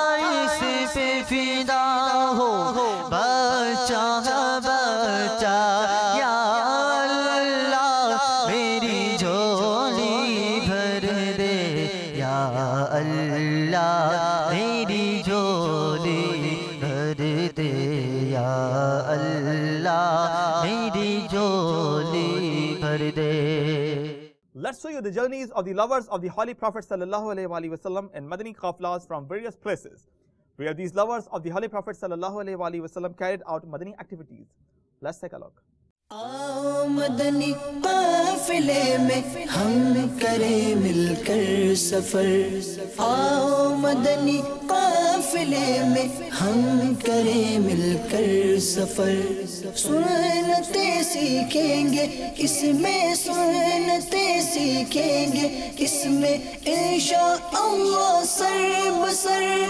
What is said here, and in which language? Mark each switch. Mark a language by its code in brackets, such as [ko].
[ur] اس پہ فدا ہو بچہ بچہ یا اللہ میری جھولی بھر دے یا اللہ میری جھولی بھر دے یا اللہ میری جھولی بھر دے. [en] Let's show you the journeys of the lovers of the Holy Prophet sallallahu alaihi wasallam in Madani qaflas from various places, where these lovers of the Holy Prophet sallallahu alaihi wasallam carried out Madani activities. Let's take a look. [ur] آؤ مدنی قافلے میں ہم کریں مل کر سفر آؤ مدنی قافلے میں ہم کریں مل کر سفر سنتیں سیکھیں گے اس میں سنتیں سیکھیں گے اس میں انشاءاللہ سر بسر